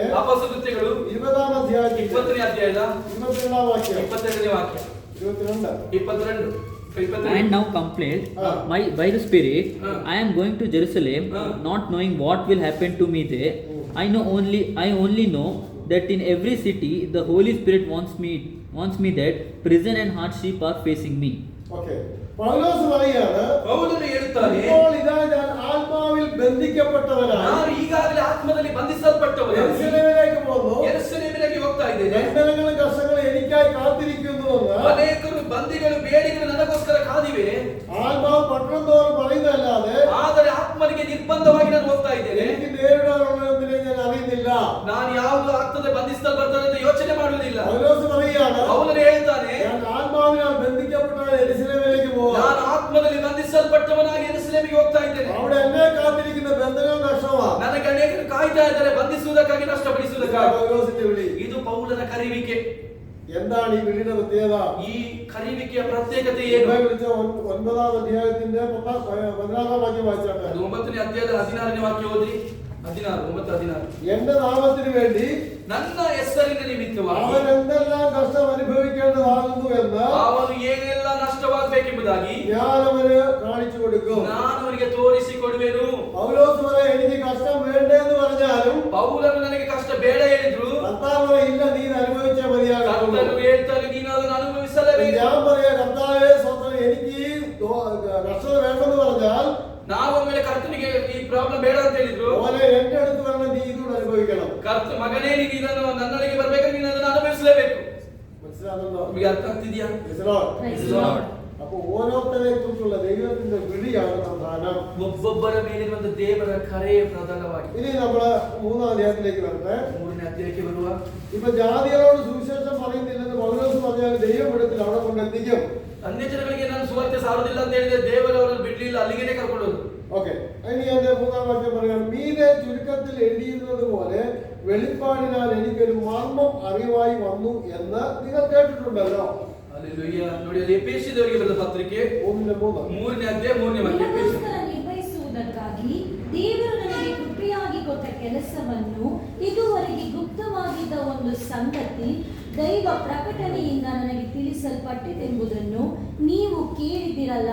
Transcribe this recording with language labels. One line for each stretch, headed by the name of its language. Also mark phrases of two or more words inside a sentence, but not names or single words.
Kannada: ಅಪೊಸ್ತಲ ಕೃತ್ಯಗಳು
Malayalam: 20-ാം അധ്യായം
Kannada: 20ನೇ ಅಧ್ಯಾಯದ
Malayalam: 22-ാം വാക്യം
Kannada: 22ನೇ ವಾಕ್ಯ 22.
English: And now compelled by the Spirit, I am going to Jerusalem, not knowing what will happen to me there. I only know that in every city the Holy Spirit wants me that prison and hardship are facing me.
Malayalam: Okay. പൗലോസ് പറയാണ്,
Kannada: ಪೌಲನು ಹೇಳುತ್ತಾನೆ,
Malayalam: ഇപ്പോൾ ഇതാ ഞാൻ ആത്മാവിൽ ബന്ധിക്കപ്പെട്ടവനാണ്.
Kannada: ನಾನು ಈಗಾಗಲೇ ಆತ್ಮದಲ್ಲಿ ಬಂಧಿಸಲ್ಪಟ್ಟವನು.
Malayalam: യെരൂശലേമിലേക്ക് പോകുന്നു.
Kannada: ಯೆರೂಸಲೇಮಿಗೆ ಹೋಗ್ತಾ ಇದ್ದೇನೆ.
Malayalam: ബന്ധനങ്ങളും കഷ്ടങ്ങളും എനിക്കായി കാത്തിരിക്കുന്നുവെന്ന്
Kannada: ಅನೇಕರು ಬಂದಿಗಳು ಬೇಡಿಗಳು ನನಗೋಸ್ಕರ ಕಾದಿವೆ.
Malayalam: ആത്മാവ് പട്ടണം തോറും പറയുന്നതല്ലാതെ
Kannada: ಆದರೆ ಆತ್ಮನಿಗೆ ನಿರ್ಬಂಧವಾಗಿ ನಾನು ಹೋಗ್ತಾ ಇದ್ದೇನೆ.
Malayalam: എനിക്ക് നേരിടാനുള്ളതിനെ ഞാൻ അറിയുന്നില്ല.
Kannada: ನಾನು ಯಾವುದು ಆಗ್ತದೆ ಬಂಧಿಸಲ್ಪಡ್ತದೆ ಅಂತ ಯೋಚನೆ ಮಾಡುವುದಿಲ್ಲ.
Malayalam: പൗലോസ് പറയുകയാണ്,
Kannada: ಪೌಲನು ಹೇಳ್ತಾನೆ,
Malayalam: ഞാൻ ആത്മാവിനാൽ ബന്ധിക്കപ്പെട്ടവൻ യെരൂശലേമിലേക്ക് പോകും.
Kannada: ನಾನು ಆತ್ಮದಲ್ಲಿ ಬಂಧಿಸಲ್ಪಟ್ಟವನಾಗಿ ಯೆರೂಸಲೇಮಿಗೆ ಹೋಗ್ತಾ ಇದ್ದೇನೆ.
Malayalam: അവിടെ എന്നെ കാത്തിരിക്കുന്ന ബന്ധനവും കഷ്ടമാണ്.
Kannada: ನನಗೆ ಅನೇಕರು ಕಾಯ್ತಾ ಇದ್ದಾರೆ ಬಂಧಿಸುವುದಕ್ಕಾಗಿ ನಷ್ಟಪಡಿಸುವುದಕ್ಕಾಗಿ.
Malayalam: പൗലോസിന്റെ വിളി.
Kannada: ಇದು ಪೌಲನ ಕರೆಯುವಿಕೆ.
Malayalam: എന്താണ് ഈ വിളിയുടെ പ്രത്യേകത?
Kannada: ಈ ಕರೆಯುವಿಕೆಯ ಪ್ರತ್ಯೇಕತೆ ಏನು?
Malayalam: വിളിച്ച 9-ാം അധ്യായത്തിന്റെ 16-ാം വാക്യം വായിച്ചാട്ടെ.
Kannada: ಅದು 9ನೇ ಅಧ್ಯಾಯದ 16ನೇ ವಾಕ್ಯ ಓದ್ರಿ. 16.
Malayalam: എന്റെ നാമത്തിന് വേണ്ടി
Kannada: ನನ್ನ ಹೆಸರಿನ ನಿಮಿತ್ತವಾಗಿ
Malayalam: അവൻ എന്തെല്ലാം കഷ്ടം അനുഭവിക്കേണ്ടതാകുന്നു എന്ന്
Kannada: ಅವನು ಏನೆಲ್ಲ ನಷ್ಟವಾಗಬೇಕೆಂಬುದಾಗಿ
Malayalam: ഞാൻ അവന് കാണിച്ചു കൊടുക്കും.
Kannada: ನಾನು ಅವನಿಗೆ ತೋರಿಸಿಕೊಡುವೆನು.
Malayalam: പൗലോസ് പറയും, എനിക്ക് കഷ്ടം വേണ്ടെന്ന് പറഞ്ഞാലും
Kannada: ಪೌಲನು ನನಗೆ ಕಷ್ಟ ಬೇಡ ಹೇಳಿದ್ರು.
Malayalam: കർത്താവ് പറയും, ഇല്ല, നീ ഇത് അനുഭവിച്ചേ മതിയാകും.
Kannada: ಕರ್ತನು ಹೇಳ್ತಾನೆ, ನೀನು ಅದನ್ನು ಅನುಭವಿಸಲೇಬೇಕು.
Malayalam: ഞാൻ പറയാ, കർത്താവേ സ്വന്തം എനിക്ക് ഈ കഷ്ടത വേണ്ടെന്ന് പറഞ്ഞാൽ
Kannada: ನಾವೊಮ್ಮೆ ಕರ್ತನಿಗೆ ಈ ಪ್ರಾಬ್ಲಮ್ ಬೇಡ ಅಂತ ಹೇಳಿದ್ರು.
Malayalam: ഓനെ എന്റെ അടുത്ത് വരണം, നീ ഇതുകൂടെ അനുഭവിക്കണം.
Kannada: ಮಗನೇ, ನೀನು ಇದನ್ನು ನನ್ನೊಳಗೆ ಬರ್ಬೇಕಾದ್ರೆ ನೀನು ಅದನ್ನು ಅನುಭವಿಸಲೇಬೇಕು.
Malayalam: മനസ്സിലാകുന്നുണ്ടോ?
Kannada: ನಿಮಗೆ ಅರ್ಥ ಆಗ್ತಿದ್ಯಾ?
English: Praise the Lord. Praise the Lord.
Malayalam: അപ്പൊ ഓരോരുത്തരെ കുറിച്ചുള്ള ദൈവത്തിന്റെ വിളിയാണ് പ്രധാനം.
Kannada: ಒಬ್ಬೊಬ್ಬರ ಮೇಲಿರುವಂತ ದೇವರ ಕರೆಯೇ ಪ್ರಧಾನವಾಗಿದೆ.
Malayalam: ഇനി നമ്മള് 3-ാം അധ്യായത്തിലേക്ക് വരട്ടെ.
Kannada: 3ನೇ ಅಧ್ಯಾಯಕ್ಕೆ ಬರುವ.
Malayalam: ഇപ്പൊ ജാതികളോട് സുവിശേഷം പറയുന്നില്ലെന്ന് പൗലോസ് പറഞ്ഞാൽ ദൈവം ഇടത്തിൽ അവിടെ കൊണ്ടെത്തിക്കും.
Kannada: ಅನ್ಯ ಜನಗಳಿಗೆ ನಾನು ಸುವಾರ್ತೆ ಸಾರುವುದಿಲ್ಲ ಅಂತ ಹೇಳಿದ್ರೆ ದೇವರು ಅವರನ್ನು ಬಿಡ್ಲಿಲ್ಲ, ಅಲ್ಲಿಗೆ ಕರ್ಕೊಂಡು ಹೋದ್ರು.
Malayalam: ഓക്കെ, ഇനി എന്റെ 3-ാം വാക്യം പറയുകയാണ്, മീതെ ചുരുക്കത്തിൽ എഴുതിയിരുന്നത് പോലെ വെളിപ്പാടിനാൽ എനിക്കൊരു മർമ്മം അറിവായി വന്നു എന്ന് നിങ്ങൾ കേട്ടിട്ടുണ്ടല്ലോ.
Kannada: ಹಲ್ಲೆಲೂಯಾ. ನೋಡಿ ಅಲ್ಲಿ ಎಫೆಸಿದವರಿಗೆ ಬರೆದ ಪತ್ರಿಕೆ 3ನೇ ಅಧ್ಯಾಯ 3ನೇ ವಾಕ್ಯ. ನಿಮಗೋಸ್ಕರ ನಿರ್ವಹಿಸುವುದಕ್ಕಾಗಿ ದೇವರು ನನಗೆ ಕೃಪೆಯಾಗಿ ಕೊಟ್ಟ ಕೆಲಸವನ್ನು, ಇದುವರೆಗೆ ಗುಪ್ತವಾಗಿದ್ದ ಒಂದು ಸಂಗತಿ ದೈವ ಪ್ರಕಟಣೆಯಿಂದ ನನಗೆ ತಿಳಿಸಲ್ಪಟ್ಟಿತೆಂಬುದನ್ನು ನೀವು ಕೇಳಿದಿರಲ್ಲ.